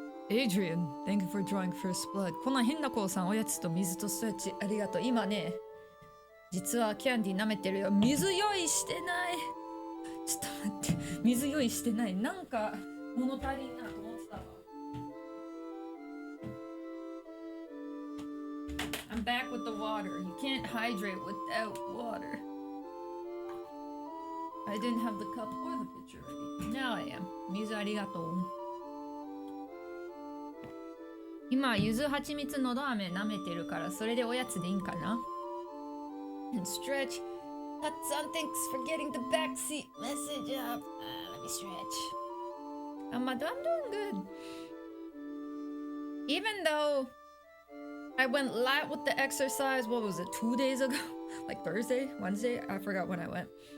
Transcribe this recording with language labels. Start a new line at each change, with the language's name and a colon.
English: Adrian, thank you for drawing first blood.
Japanese: この変な子さん、おやつと水とストレッチありがとう。今ね、実はキャンディー舐めてるよ。水用意してない。ちょっと待って、水用意してない。なんか物足りんなと思ってたわ。
English: I'm back with the water. You can't hydrate without water. I didn't have the cup or the pitcher ready. Now I am.
Japanese: 水ありがとう。今、ゆずはちみつのど飴舐めてるから、それでおやつでいいんかな
English: And stretch. Tatsan, thanks for getting the backseat message up. Let me stretch. I'm doing good. Even though I went light with the exercise, what was it, 2 days ago? Like Thursday? Wednesday? I forgot when I went.